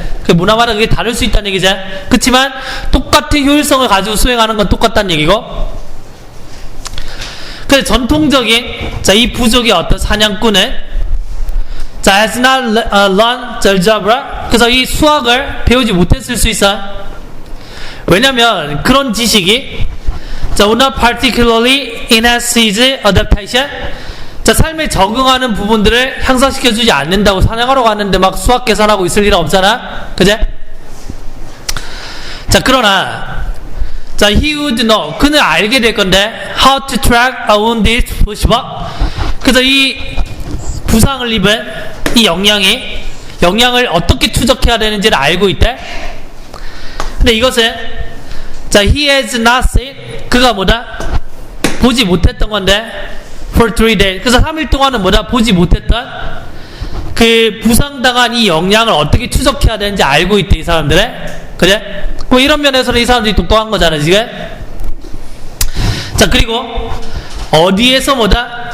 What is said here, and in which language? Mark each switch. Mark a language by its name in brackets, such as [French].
[Korean] 그 문화마다 그게 다를 수 있다는 얘기죠. 그렇지만 똑같은 효율성을 가지고 수행하는 건 똑같다는 얘기고. 그래서 전통적인 자, 이 부족의 어떤 사냥꾼은 자, [English] has not learned algebra. [Korean] 그래서 이 수학을 배우지 못했을 수 있어. 왜냐면 그런 지식이 자, [English] would not particularly enhance his adaptation. [Korean] 자, 삶에 적응하는 부분들을 향상시켜주지 않는다고. 사냥하러 갔는데 막 수학 계산하고 있을 일은 없잖아. 그제? 자, 그러나 자, [English] he would know. [Korean] 그는 알게 될 건데 [English] how to track a wounded bushbuck. [Korean] 그래서 이 부상을 입은 이 영양을 어떻게 추적해야 되는지를 알고 있대. 근데 이것은 자, [English] he has not seen. [Korean] 그가 뭐다? 보지 못했던 건데 [English] for 3 days. [Korean] 그래서 3일 동안은 뭐다? 보지 못했던 그 부상당한 이 영양을 어떻게 추적해야 되는지 알고 있대, 이 사람들의. 그래? 뭐 이런 면에서는 이 사람들이 똑똑한 거잖아, 지금. 자, 그리고 어디에서 뭐다?